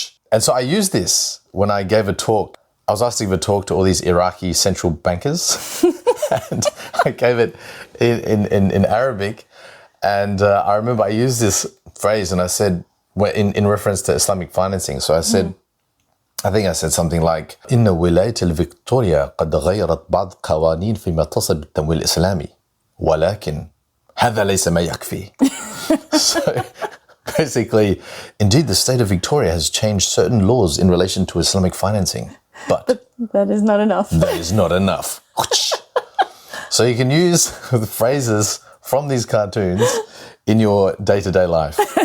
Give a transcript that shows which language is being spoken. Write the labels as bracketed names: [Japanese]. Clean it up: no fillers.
[English] And so I used this when I gave a talk. I was asked to give a talk to all these Iraqi central bankers. And I gave it in Arabic. And I remember I used this phrase and I said, in reference to Islamic financing. [Arabic] So I said, I think I said something like, إن ولاية الفيكتوريا قد غيرت بعض قوانين فيما يتصل بالتمويل الإسلامي ولكن هذا ليس ما يكفي. [English] So basically, indeed, the state of Victoria has changed certain laws in relation to Islamic financing, but that is not enough. That is not enough. So you can use the phrases from these cartoons in your day-to-day life.